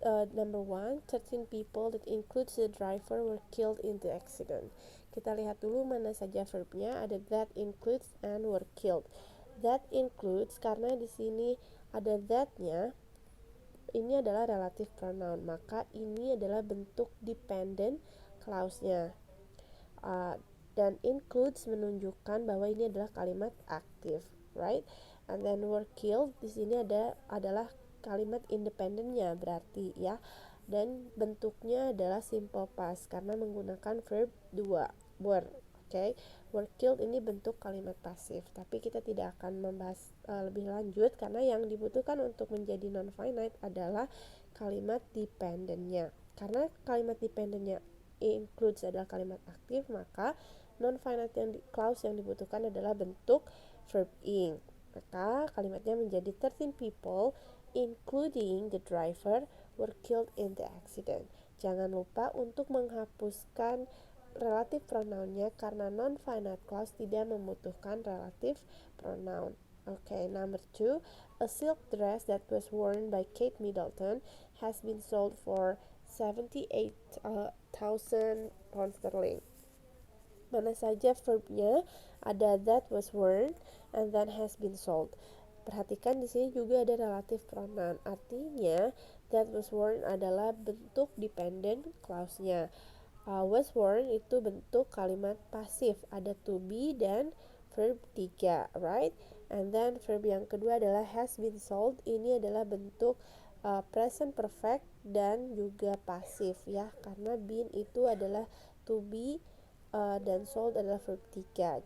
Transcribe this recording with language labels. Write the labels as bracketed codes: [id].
[en] Number 1, 13 people that includes the driver were killed in the accident. [id] Kita lihat dulu mana saja verbnya. Ada [en] that includes and were killed. That includes [id] karena di sini ada that-nya, ini adalah relative pronoun, maka ini adalah bentuk dependent clause-nya. Dan includes menunjukkan bahwa ini adalah kalimat aktif, right? [en] And then were killed [id] di sini adalah kalimat independennya berarti ya. Dan bentuknya adalah simple past karena menggunakan verb 2, were. Okay, [en] were killed [id] ini bentuk kalimat pasif, tapi kita tidak akan membahas lebih lanjut karena yang dibutuhkan untuk menjadi non-finite adalah kalimat dependentnya. Karena kalimat dependentnya includes adalah kalimat aktif, maka non-finite clause yang dibutuhkan adalah bentuk verb ing. Maka kalimatnya menjadi [en] 13 people including the driver were killed in the accident. [id] Jangan lupa untuk menghapuskan relative pronounnya karena non-finite clause tidak membutuhkan relative pronoun. [en] Okay, number 2, a silk dress that was worn by Kate Middleton has been sold for 78,000 pounds sterling. [id] Mana saja verbnya ada [en] that was worn and then has been sold. [id] Perhatikan di sini juga ada relative pronoun. Artinya [en] that was worn [id] adalah bentuk dependent clause-nya. Was worn itu bentuk kalimat pasif, ada to be dan verb 3, right? [en] And then [id] verb yang kedua adalah has been sold. Ini adalah bentuk present perfect dan juga pasif ya, karena been itu adalah to be dan sold adalah verb 3.